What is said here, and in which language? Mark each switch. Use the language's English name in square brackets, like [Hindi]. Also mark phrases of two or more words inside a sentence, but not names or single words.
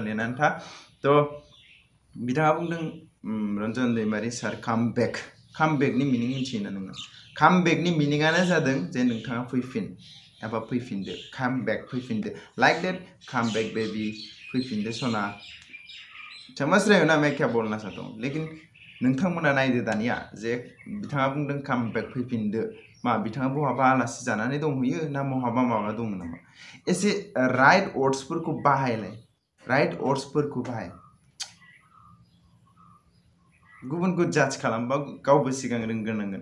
[Bodo] नेनानै था तो बिथाङा बुंदों रन्जन दैमारि सार कामबेकनि मिनिं मिथियोना नोङो कामबेकनि मिनिङानो जादों जे नोंथाङा फैफिन एबा फैफिनदो कामबेक फैफिनदो [English] like that comeback baby [Bodo] फैफिनदो सना [Hindi] समझ रहे हो ना मैं क्या बोलना चाहता हूँ [Bodo] लेकिन नोंथांमोना नायदो दानिया जे बिथाङा बुंदों कामबेक फैफिनदो मा बिथाङा बहाबा आलासि जानानै दंहैयो ना बहाबा माबा दङ नामा एसे राइट वर्ड्सफोरखौ बाहायलाय राइट वर्ड्सफोरखौ बाहाय गुबुनखौ जाज खालामबा गावबो सिगां रोंग्रोनांगोन